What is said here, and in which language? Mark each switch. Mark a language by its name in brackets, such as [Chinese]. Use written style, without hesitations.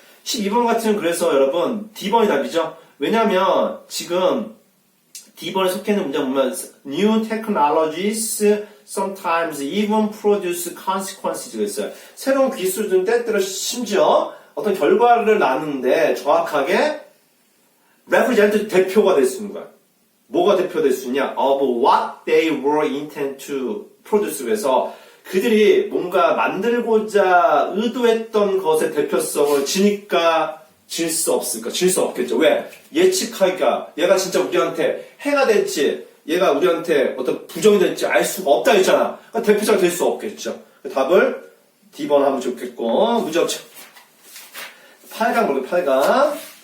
[Korean] 12번 같은 그래서 여러분 D번이 답이죠. 왜냐면 지금 D번에 속해 있는 문장 보면 [English] New technologies sometimes even produce consequences. [Korean] 있어요. 새로운 기술들은 때때로 심지어 어떤 결과를 낳는데 정확하게 represent 대표가 될 수 있는 거야. 뭐가 대표될 수 있냐? [English] Of what they were intended to produce. [Korean] 그래서 그들이 뭔가 만들고자 의도했던 것의 대표성을 지니까 질 수 없을까? 질 수 없겠죠. 왜? 예측하기가 얘가 진짜 우리한테 해가 될지 얘가 우리한테 어떤 부정이 될지 알 수가 없다 했잖아. 그러니까 대표자가 될 수 없겠죠. 답을 D번 하면 좋겠고 문제 없죠. 8강 볼게요. 8강.